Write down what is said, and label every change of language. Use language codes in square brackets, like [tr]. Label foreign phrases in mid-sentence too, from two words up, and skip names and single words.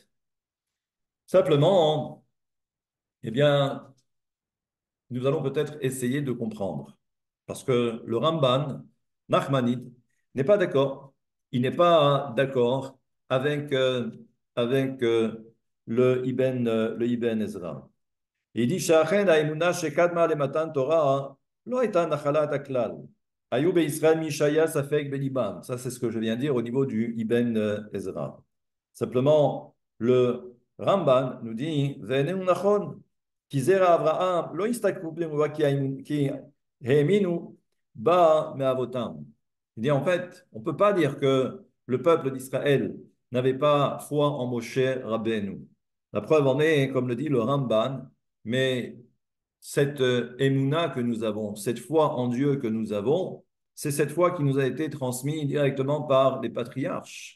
[fr] Simplement, eh bien, nous allons peut-être essayer de comprendre. Parce que le Ramban, Nachmanide, n'est pas d'accord. Il n'est pas d'accord avec, le Ibn Ezra. Il dit, [he] שאכן האמונה שקדמה למתן תורה לא הייתה נחלת הכלל. היו בישראל מי שהיה ספק בליבם. [fr] Ça, c'est ce que je viens de dire au niveau du Ibn Ezra. Simplement, le Ramban nous dit, [he] ואיננו נכון, כי זרע אברהם לא הסתכלו בנבואה כי האמינו בה מאבותם. [fr] Il dit en fait, on ne peut pas dire que le peuple d'Israël n'avait pas foi en Moshe Rabbeinu. La preuve en est, comme le dit le Ramban, mais cette émouna que nous avons, cette foi en Dieu que nous avons, c'est cette foi qui nous a été transmise directement par les patriarches.